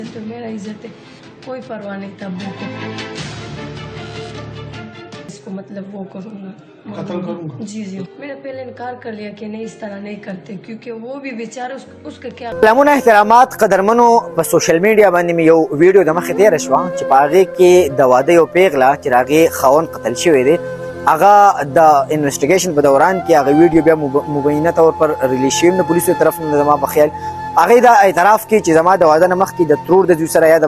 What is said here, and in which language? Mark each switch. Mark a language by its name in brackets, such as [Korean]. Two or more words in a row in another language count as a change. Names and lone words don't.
[Urdu] تو میرا عزت ہے، کوئی پرواہ نہیں تھا ابو کو. اسکو مطلب وہ کروں گا, قتل کروں گا. جی جی. میں نے پہلے انکار کر لیا کہ نہیں، اس طرح نہیں کرتے، کیونکہ وہ بھی بیچارہ اسکا کیا. [Pashto] سلامونه احترامات قدرمنو په سوشل میډیا باندې مې یو ویډیو د مخې تېره شوه چې په هغې کې د واده یو پیغله چې د هغې خاوند قتل شوی دی هغه د انویسټیګیشن په دوران کې هغه ویډیو بیا [Urdu] مبینه طور پر [Pashto] ریلیز شوی د پولیسو طرف نه زما په خیال هغې دا اعتراف کوي چې زما د واده نه مخکې د ترور د زوی سره یا د